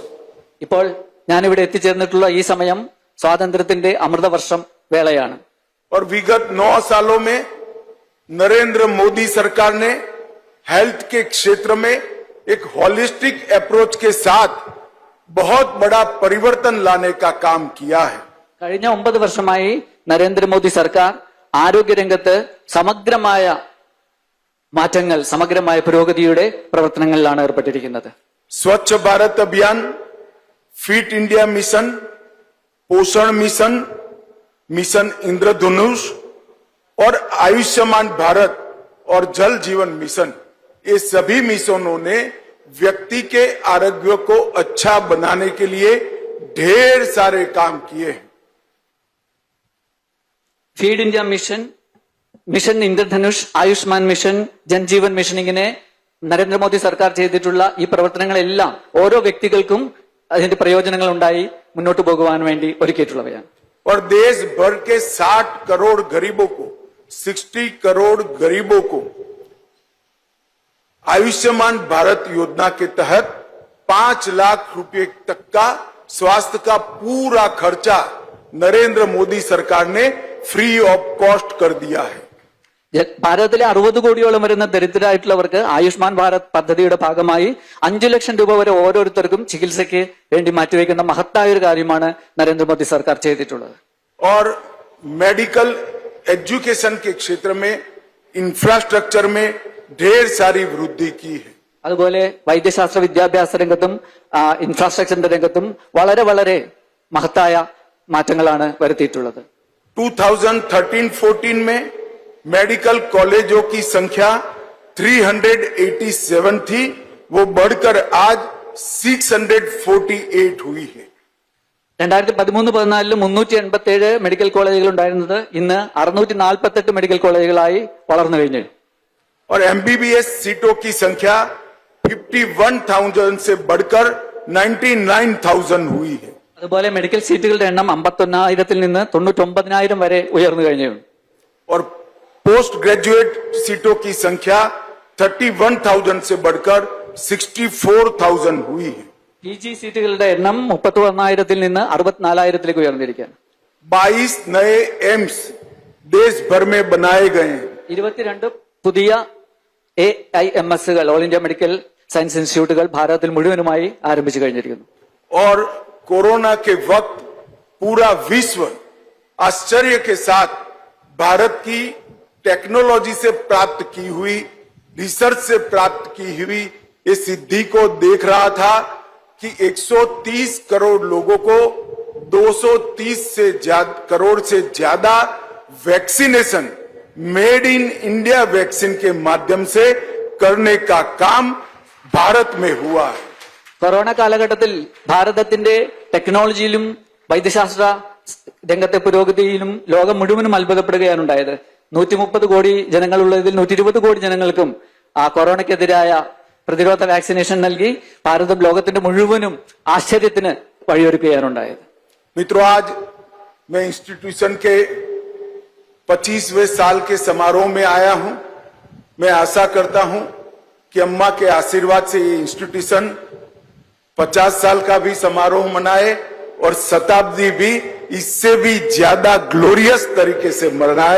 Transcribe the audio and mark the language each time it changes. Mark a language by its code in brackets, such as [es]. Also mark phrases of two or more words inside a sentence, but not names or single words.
[ml] ഇപ്പോൾ ഞാനിവിടെ എത്തിച്ചേർന്നിട്ടുള്ള ഈ സമയം സ്വാതന്ത്ര്യത്തിന്റെ അമൃതവർഷം വേളയാണ്. [hi] और विगत 9 सालों में नरेंद्र मोदी सरकार ने हेल्थ के क्षेत्र में एक [en] holistic approach [hi] के साथ बहुत बड़ा परिवर्तन लाने का काम किया है। [ml] കഴിഞ്ഞ 9 വർഷമായി നരേന്ദ്രമോദി സർക്കാർ ആരോഗ്യരംഗത്ത് സമഗ്രമായ മാറ്റങ്ങൾ, സമഗ്രമായ പുരോഗതിയുടെ പ്രവർത്തനങ്ങളിലാണ് ഏർപ്പെട്ടിരിക്കുന്നത്. [hi] स्वच्छ भारत अभियान, फिट इंडिया मिशन, पोषण मिशन, मिशन इंद्रधनुष और आयुष्मान भारत और जल जीवन मिशन, ये सभी मिशनों ने व्यक्ति के आरोग्य को अच्छा बनाने के लिए ढेर सारे काम किए हैं। [ml] ഫീഡ് ഇന്ത്യ മിഷൻ, മിഷൻ ഇന്ദ്രധനുഷ്, ആയുഷ്മാൻ മിഷൻ, ജൻജീവൻ മിഷൻ, ഇങ്ങനെ നരേന്ദ്രമോദി സർക്കാർ ചെയ്തിട്ടുള്ള ഈ പ്രവർത്തനങ്ങളെല്ലാം ഓരോ വ്യക്തികൾക്കും അതിന്റെ പ്രയോജനങ്ങൾ ഉണ്ടായി മുന്നോട്ട് പോകുവാൻ വേണ്ടി ഒരുക്കിയിട്ടുള്ളവയാണ്. [hi] और देश भर के 60 करोड़ गरीबों को, 60 करोड़ गरीबों को आयुष्मान भारत योजना के तहत 5 लाख रुपए तक का स्वास्थ्य का पूरा खर्चा नरेंद्र मोदी सरकार ने [en] free of cost [hi] कर दिया है। [ml] ഭാരതത്തിലെ 60 കോടിയോളം വരുന്ന ദരിദ്രരായിട്ടുള്ളവർക്ക് ആയുഷ്മാൻ ഭാരത് പദ്ധതിയുടെ ഭാഗമായി 5 ലക്ഷം രൂപ വരെ ഓരോരുത്തർക്കും ചികിത്സയ്ക്ക് വേണ്ടി മാറ്റിവെക്കുന്ന മഹത്തായ ഒരു കാര്യമാണ് നരേന്ദ്രമോദി സർക്കാർ ചെയ്തിട്ടുള്ളത്. [hi] और [en] medical education [hi] के क्षेत्र में इंफ्रास्ट्रक्चर में ढेर सारी वृद्धि की है. [ml] അതുപോലെ വൈദ്യശാസ്ത്ര വിദ്യാഭ്യാസ രംഗത്തും ഇൻഫ്രാസ്ട്രക്ചറിന്റെ രംഗത്തും വളരെ വളരെ മഹത്തായ മാറ്റങ്ങളാണ് വരുത്തിയിട്ടുള്ളത്. [hi] 2013-14 में मेडिकल कॉलेजों की संख्या 387 थी, वो बढ़कर आज 648 हुई है. [ml] 2013-14 387 [en] medical colleges [ml] ഉണ്ടായിരുന്നത് ഇന്ന് 648 മെഡിക്കൽ കോളേജുകളായി വളർന്നു കഴിഞ്ഞു. [hi] और एमबीबीएस सीटों की संख्या 51,000 से बढ़कर 99,000 हुई है. [ml] അതുപോലെ മെഡിക്കൽ സീറ്റുകളുടെ എണ്ണം 51,000 നിന്ന് 99,000 വരെ ഉയർന്നു കഴിഞ്ഞു. [hi] और [en] post graduate [hi] सीटों की संख्या 31,000 से बढ़कर 64,000 हुई है. [ml] PG സീറ്റുകളുടെ എണ്ണം 31,000 നിന്ന് 64,000 ഉയർന്നിരിക്കുകയാണ്. [hi] 22 नए एम्स देश भर में बनाए गए हैं. [ml] 22 പുതിയ AIMSകൾ ഓൾ ഇന്ത്യ മെഡിക്കൽ സയൻസ് ഇൻസ്റ്റിറ്റ്യൂട്ടുകൾ ഭാരതത്തിൽ മുഴുവനുമായി ആരംഭിച്ചു കഴിഞ്ഞിരിക്കുന്നു. [hi] और कोरोना के वक्त पूरा विश्व आश्चर्य के साथ भारत की टेक्नोलॉजी से प्राप्त की हुई, रिसर्च से प्राप्त की हुई इस सिद्धि को देख रहा था कि 130 करोड़ लोगों को 230 करोड़ से ज्यादा वैक्सीनेशन [en] made in India vaccine [hi] के माध्यम से करने का काम भारत में हुआ है. [ml] കൊറോണ കാലഘട്ടത്തിൽ ഭാരതത്തിന്റെ ടെക്നോളജിയിലും വൈദ്യശാസ്ത്ര രംഗത്തെ പുരോഗതിയിലും ലോകം മുഴുവനും അത്ഭുതപ്പെടുകയാണ് ഉണ്ടായത്. 130 കോടി ജനങ്ങളുള്ളതിൽ 120 കോടി ജനങ്ങൾക്കും ആ കൊറോണയ്ക്കെതിരായ പ്രതിരോധ വാക്സിനേഷൻ നൽകി ഭാരതം ലോകത്തിന്റെ മുഴുവനും ആശ്ചര്യത്തിന് വഴിയൊരുക്കുകയാണുണ്ടായത്. [hi] मित्रों, आज मैं इंस्टीट्यूशन के 25वें साल के समारोह में आया हूं. मैं आशा करता हूं कि अम्मा के आशीर्वाद से ये इंस्टीट्यूशन 50 साल का भी समारोह मनाए और शताब्दी भी इससे भी ज्यादा ग्लोरियस तरीके से मनाए.